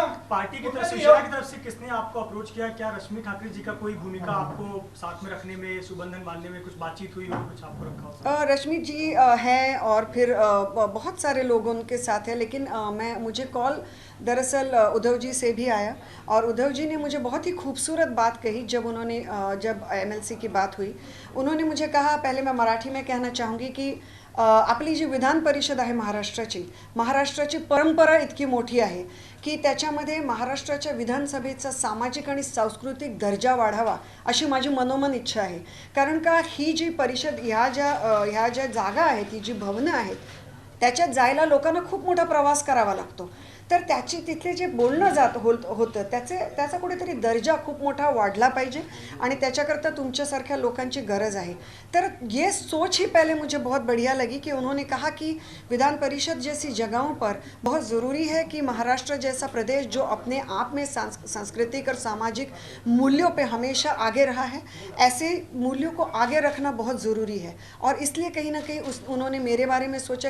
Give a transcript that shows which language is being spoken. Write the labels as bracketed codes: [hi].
[hi] Party की तरफ से, शिवसेना की तरफ से किसने आपको अप्रोच किया? क्या रश्मि ठाकरे जी का कोई भूमिका आपको साथ में रखने में, सुबंधन बांधने में कुछ बातचीत हुई हो, कुछ आपको रखा हो? रश्मि जी हैं, और फिर बहुत सारे लोग उनके साथ हैं, लेकिन मुझे कॉल दरअसल उद्धव जी से भी आया, और उद्धव जी ने मुझे बहुत ही खूबसूरत बात कही जब एमएलसी की बात हुई। उन्होंने मुझे कहा, पहले मैं मराठी में कहना चाहूँगी की [mr] आपली जी विधान परिषद आहे महाराष्ट्राची परंपरा इतकी मोठी आहे की त्याच्यामध्ये महाराष्ट्राच्या विधानसभेचा सामाजिक आणि सांस्कृतिक दर्जा वाढावा अशी माझी मनोमन इच्छा आहे। कारण का ही जी परिषद ह्या ज्या जागा आहेत, ही जी भवनं आहेत, त्याच्यात जायला लोकांना खूप मोठा प्रवास करावा लागतो, तर तिथले जे बोलणं होतं त्याचा कुठेतरी दर्जा खूप मोठा वाढला पाहिजे, आणि त्याच्याकरता तुमच्यासारख्या लोकांची गरज आहे। [hi] तर ये सोच ही पहले मुझे बहुत बढ़िया लगी कि उन्होंने कहा कि विधान परिषद जैसी जगहों पर बहुत ज़रूरी है कि महाराष्ट्र जैसा प्रदेश जो अपने आप में सांस्कृतिक और सामाजिक मूल्यों पे हमेशा आगे रहा है, ऐसे मूल्यों को आगे रखना बहुत ज़रूरी है, और इसलिए कहीं ना कहीं उन्होंने मेरे बारे में सोचा।